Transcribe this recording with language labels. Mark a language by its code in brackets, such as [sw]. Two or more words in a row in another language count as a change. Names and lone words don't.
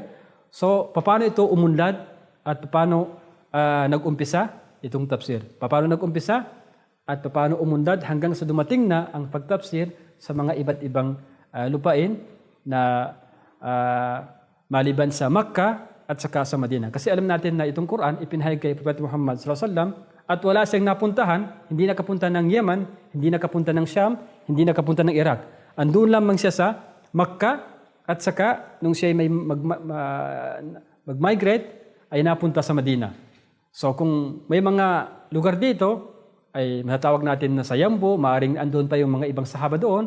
[tl] So, paano ito umunlad at paano nag-umpisa itong tafsir? Paano nag-umpisa at paano umunlad hanggang sa dumating na ang pagtafsir sa mga iba't ibang lupain na maliban sa Makkah at saka sa Madina. Kasi alam natin na itong Quran ipinahayag kay Prophet Muhammad [ar] صلى الله عليه وسلم [tl] at wala siyang napuntahan, hindi nakapunta ng Yemen, hindi nakapunta ng Sham, hindi nakapunta ng Iraq. Andun lamang siya sa Makkah at saka nung siya may mag-migrate ay napunta sa Madina. So kung may mga lugar dito ay matatawag natin na sa Yambo, maaaring andun pa yung mga ibang sahaba doon.